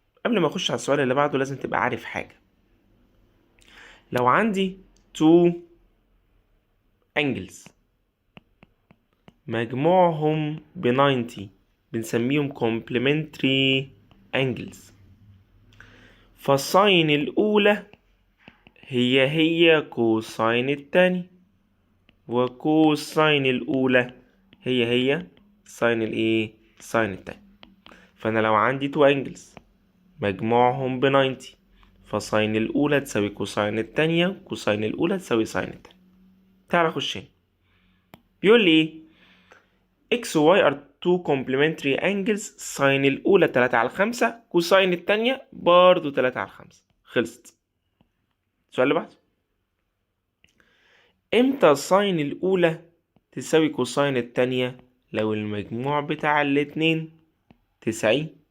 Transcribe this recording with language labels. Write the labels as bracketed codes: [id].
[ar] قبل ما أخش على السؤال اللي بعده لازم تبقى عارف حاجة. لو عندي two angles مجموعهم ب 90 بنسميهم complementary angles، فالساين الأولى هي كوساين التاني، وكوساين الأولى هي ساين الإيه؟ ساين التاني. فأنا لو عندي two angles مجموعهم ب 90، فساين الأولى تساوي كوساين التانية، كوساين الأولى تساوي ساين التانية. تعال أخش هنا. بيقول لي إيه؟ [en] x و y are two complementary angles. [ar] ساين الأولى 3/5، كوساين التانية برضو 3/5. خلصت. السؤال اللي بعده. إمتى ساين الأولى تساوي كوساين التانية؟ لو المجموع بتاع الاتنين 90.